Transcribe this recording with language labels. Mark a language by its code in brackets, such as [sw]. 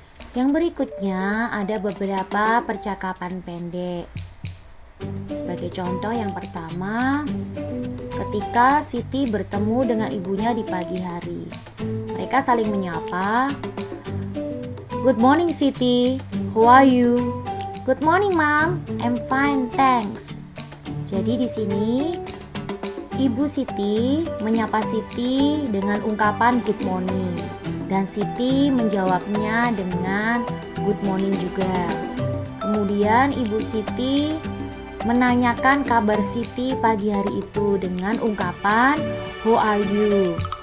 [id] Yang berikutnya ada beberapa percakapan pendek. Sebagai contoh yang pertama, ketika Siti bertemu dengan ibunya di pagi hari. Mereka saling menyapa. [en] Good morning Siti, how are you? Good morning Mom, I'm fine, thanks. [id] Jadi di sini Ibu Siti menyapa Siti dengan ungkapan good morning dan Siti menjawabnya dengan good morning juga. Kemudian Ibu Siti menanyakan kabar Siti pagi hari itu dengan ungkapan [en] how are you?